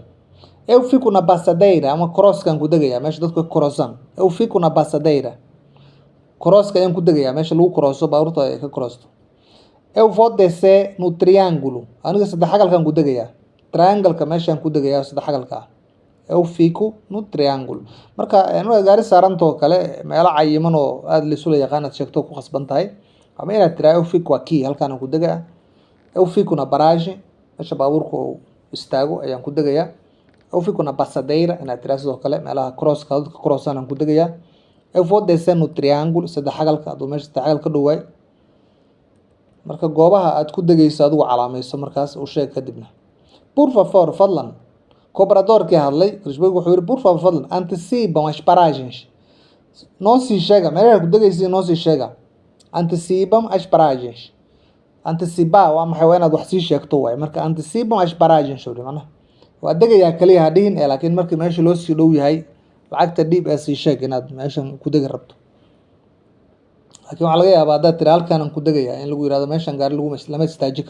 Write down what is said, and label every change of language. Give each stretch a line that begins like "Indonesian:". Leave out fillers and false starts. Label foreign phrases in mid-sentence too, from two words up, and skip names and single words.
Portuguese: Eu fico na passadeira
Somali: ama crosskan ku degayaa meesha dadku ka crossan.
Portuguese: Eu fico na passadeira.
Somali: Crosska ayaan ku degayaa meesha lagu crosso baabuurta ay ka crossto.
Portuguese: Eu vou descer no triângulo.
Somali: Aniga saddex xagalkan ku degayaa. Triangle-ka meeshaan ku degayaa saddex xagalka ah.
Portuguese: Eu fico no triângulo.
Somali: Marka inaad gaari saarantoo kale meelo cayiman oo aad la isu yaqaan aad sheegto ku khasban tahay. Ama inaad tiraa
Portuguese: eu fico aqui
Somali: halkaan aan ku degaa.
Portuguese: Eu fico na paragem
Somali: meesha baabuurku uu istaago ayaan ku degayaa.
Portuguese: Eu fico na passadeira
Somali: inaad tiraa sidoo kale meelaha crosska dadka crossan aan ku degayaa.
Portuguese: Eu vou descer no triângulo
Somali: saddex xagalka aduu meesha saddex xagal ka dhowaay. Marka goobaha aad ku degayso adigu calaamayso markaas u sheeg kadibna.
Portuguese: Por favor,
Somali: fadlan. Cobrador-kii hadlay, Kirishbooygu wuxuu yidhi
Portuguese: por favor, fadlan, antecipam as paragens.
Somali: Noo sii sheega, meelaha ku degaysa noo sii sheega.
Portuguese: Antecipam as paragens. Antecipar
Somali: waa maxay? Waa inaad wax sii sheegto waay. Marka
Portuguese: antecipam as paragens
Somali: oo macnaha waa degayaa kaliya ha dhihin laakiin markii meesha loo sii dhow yahay lacagta dhiib ee sii sheeg inaad meeshan ku degi rabto. Laakiin waxaa laga yaabaa haddaad tiri halkaan aan ku degayaa in lagu yidhahdo meeshan gaari lama istaaji karo.